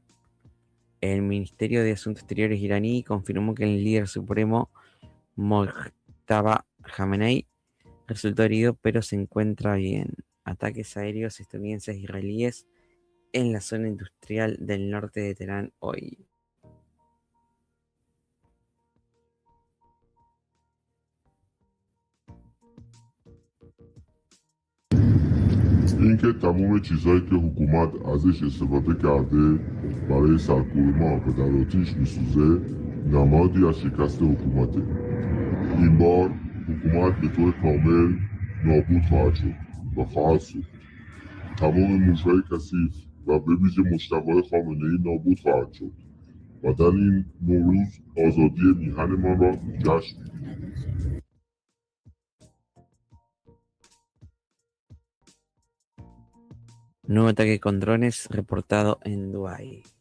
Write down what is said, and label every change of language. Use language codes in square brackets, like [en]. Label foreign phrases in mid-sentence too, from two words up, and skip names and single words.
[es] El Ministerio de Asuntos Exteriores iraní confirmó que el líder supremo Mojtaba Khamenei resultó herido, pero se encuentra bien. Ataques aéreos estadounidenses e israelíes en la zona industrial del norte de Teherán hoy. [fa] اینکه تمام چیزهایی که حکومت ازش استفاده کرده برای سرکوب ما و در آتیش میسوزه نمادی از شکست حکومته. این بار حکومت به طور کامل نابود خواهد شد و خواهد شد. تمام موشهای کثیف و به ویژه مجتمع خامنه‌ای نابود خواهد شد و در این نوروز آزادی میهنمان را جشن می‌گیریم. [es] Nuevo ataque con drones reportado en Dubái.